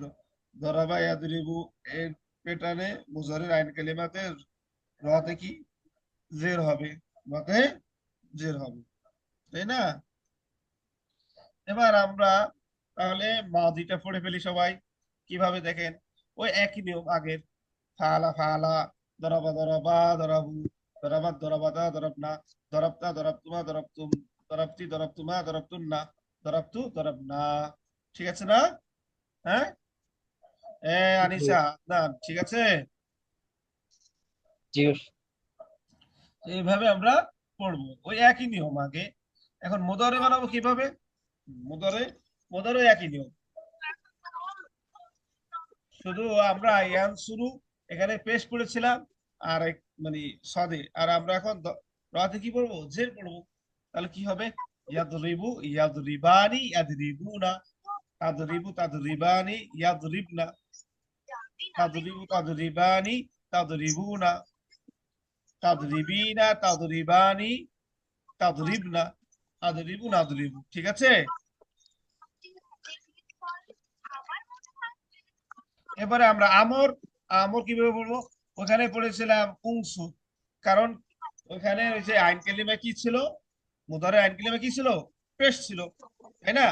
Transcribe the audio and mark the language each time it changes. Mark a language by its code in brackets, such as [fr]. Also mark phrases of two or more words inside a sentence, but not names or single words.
[ar] ضرب يضرب [bn] এর প্যাটার্নে মুজারের আইন কালিমাতে রাতে কি? জের হবে। রাতে জের হবে, তাই না? এবার আমরা তাহলে মাদিটা পড়ে ফেলি সবাই। কিভাবে দেখেন, ওই একই নিয়ম আগের। [ar] فعل فعل, ضرب ضربا ضربوا ضربت ضربتا ضربن ضربت ضربتما ضربتم ضربت ضربتما ضربتن ضربت ضربنا. [bn] ঠিক আছে না? হ্যাঁ। জি আনিসা, না ঠিক আছে। জি এইভাবে আমরা পড়বো, ওই একই নিয়ম আগে। এখন মুদারে বানাবো কিভাবে? মুদারে, মুদারে একই নিয়ম। শুধু আমরা ইয়ান শুরু এখানে পেশ করেছিলাম আর মানে সদে, আর আমরা এখন রাতে কি পড়বো? জের পড়বো। তাহলে কি হবে? [ar] يضرب يضربان يضربون تضرب تضربان يضربن تضرب تضربان تضربون تضربين تضربان تضربن تضرب نضرب. [bn] ঠিক আছে? এবারে আমরা আমর, আমর কিভাবে বলবো? ওখানে পড়েছিলাম উংসু, কারণ ওখানে ওই যে আইন কালিমা কি ছিল, মুদারে আইন কালিমা কি ছিল, পেশ ছিল, তাই না?